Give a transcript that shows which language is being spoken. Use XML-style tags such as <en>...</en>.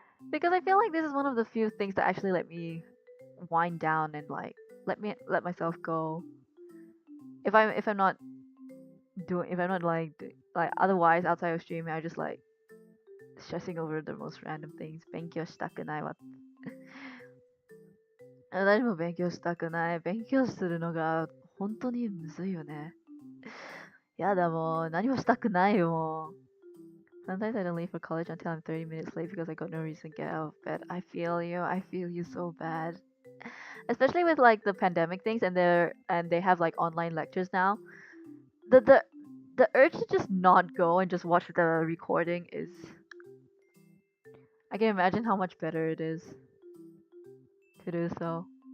<en>Because I feel like this is one of the few things that actually let me wind down and like let myself go. If I'm not doing if I'm not like otherwise outside of streaming, I just like stressing over the most random things.</en> <ja>勉強したくないわ。何も勉強したくない。勉強するのが本当にむずいよね。やだもう、何もしたくないよもう。</ja> <en>Sometimes I don't leave for college until I'm 30 minutes late because I got no reason to get out of bed. I feel you. I feel you so bad. Especially with like the pandemic things and they have like online lectures now. The urge to just not go and just watch the recording is I can imagine how much better it is to do so.</en>